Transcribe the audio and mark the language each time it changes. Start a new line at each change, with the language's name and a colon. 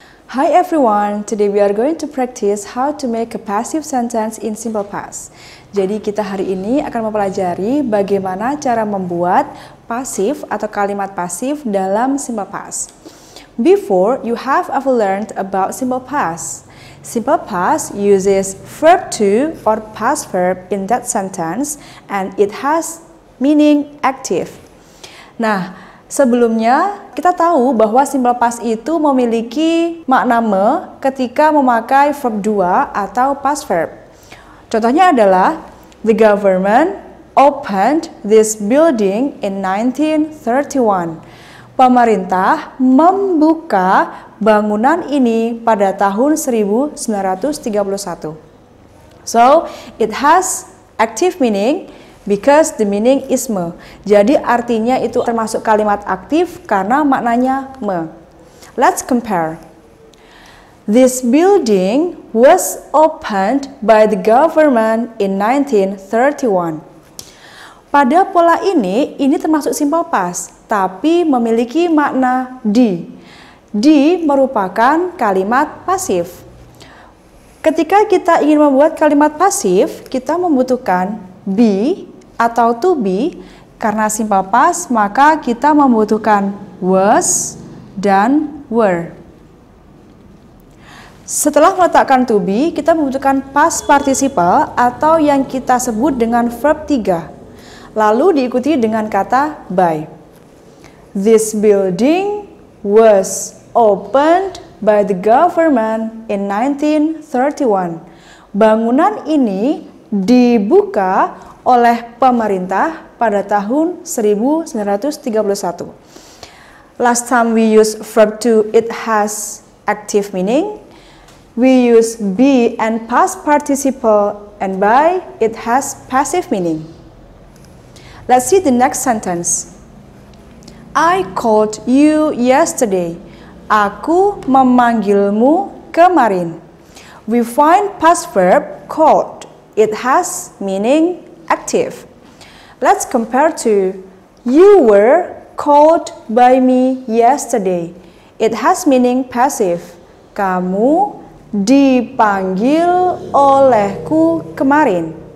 English: Hi everyone, today we are going to practice how to make a passive sentence in simple past.
Indonesian: Jadi kita hari ini akan mempelajari bagaimana cara membuat pasif atau kalimat pasif dalam simple past.
English: Before, you have ever learned about simple past. Simple past uses verb to or past verb in that sentence and it has meaning active.
Indonesian: Nah, sebelumnya, kita tahu bahwa simple past itu memiliki makna me ketika memakai verb 2 atau past verb. Contohnya adalah,
English: the government opened this building in 1931.
Indonesian: Pemerintah membuka bangunan ini pada tahun 1931.
English: So, it has active meaning because the meaning is me.
Indonesian: Jadi artinya itu termasuk kalimat aktif karena maknanya me.
English: Let's compare. This building was opened by the government in 1931.
Indonesian: Pada pola ini termasuk simple past, tapi memiliki makna di. Di merupakan kalimat pasif. Ketika kita ingin membuat kalimat pasif, kita membutuhkan be atau to be. Karena simple past, maka kita membutuhkan was dan were. Setelah meletakkan to be, kita membutuhkan past participle atau yang kita sebut dengan verb 3. Lalu diikuti dengan kata by.
English: This building was opened by the government in 1931.
Indonesian: Bangunan ini dibuka oleh pemerintah pada tahun 1931.
English: Last time we use verb to, it has active meaning. We use be and past participle, and by, it has passive meaning. Let's see the next sentence. I called you yesterday.
Indonesian: Aku memanggilmu kemarin.
English: We find past verb called. It has meaning active. Let's compare to you were called by me yesterday. It has meaning passive.
Indonesian: Kamu dipanggil olehku kemarin.